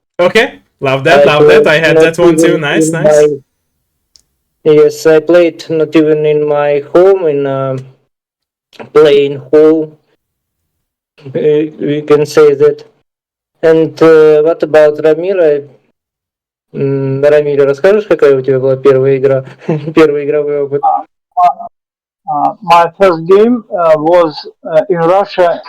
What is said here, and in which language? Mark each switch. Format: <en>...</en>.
<en>Okay, love that. I had that one too. Nice. Yes, I played not even in my home, in a playing hall. We can say that. And what about Рамира?</en> <ru>Рамиля, расскажешь, какая у тебя была первая игра? Первый игровой опыт?</ru> <en>My first game was in Russia.</en>